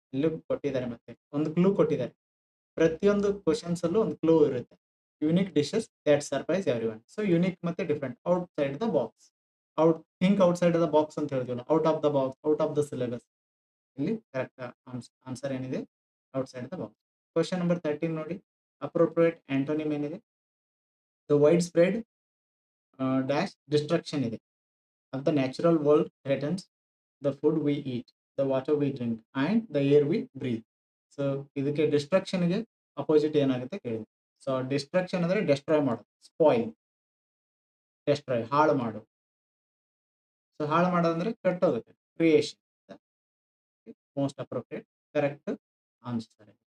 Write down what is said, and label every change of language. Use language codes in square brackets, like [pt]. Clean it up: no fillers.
[kn] ಇಲ್ಲೂ ಕೊಟ್ಟಿದ್ದಾರೆ, ಮತ್ತೆ ಒಂದು ಕ್ಲೂ ಕೊಟ್ಟಿದ್ದಾರೆ. ಪ್ರತಿಯೊಂದು ಕ್ವಶನ್ಸ್ ಅಲ್ಲೂ ಒಂದು ಕ್ಲೂ ಇರುತ್ತೆ. [en] Unique dishes that surprise everyone. So unique ಮತ್ತೆ different, outside the box. Outside the box [kn] ಅಂತ ಹೇಳ್ತೀವಲ್ಲ, [en] Out of the box, out of the syllabus. [kn] ಇಲ್ಲಿ ಕರೆಕ್ಟ್ ಆನ್ಸರ್ ಏನಿದೆ, out side the box. Question number 13 ನೋಡಿ, appropriate ಆಂಟೋನಿಮ್ ಏನಿದೆ? [en] the wide spread dash destruction [kn] ಇದೆ [en] of the natural world threatens the food we eat, the water we drink, and the air we breathe. [kn] So ಇದಕ್ಕೆ ಡಿಸ್ಟ್ರಕ್ಷನ್ಗೆ opposite ಏನಾಗುತ್ತೆ ಕೇಳಿದೆ. So destruction ಅಂದರೆ destroy ಮಾಡೋದು, spoil, destroy ಹಾಳು ಮಾಡು. So ಹಾಳು ಮಾಡೋದಂದ್ರೆ ಕಟ್ಟೋದಕ್ಕೆ, creation most appropriate correct answer.